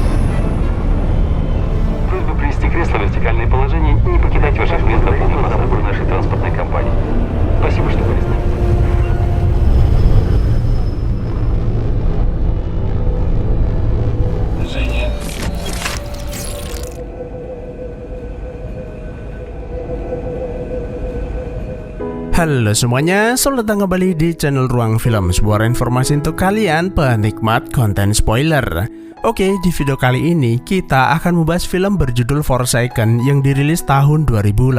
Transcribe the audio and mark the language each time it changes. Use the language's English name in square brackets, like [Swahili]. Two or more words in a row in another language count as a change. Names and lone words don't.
[Russian] Просьба привести кресло в вертикальное положение и не покидать ваших мест до полного отбора нашей транспортной компании. Спасибо, что были с нами. Движение. [Indonesian] Halo semuanya, selamat datang kembali di channel Ruang Film, sebuah informasi untuk kalian penikmat konten spoiler. Oke, di video kali ini kita akan membahas film berjudul Forsaken yang dirilis tahun 2018.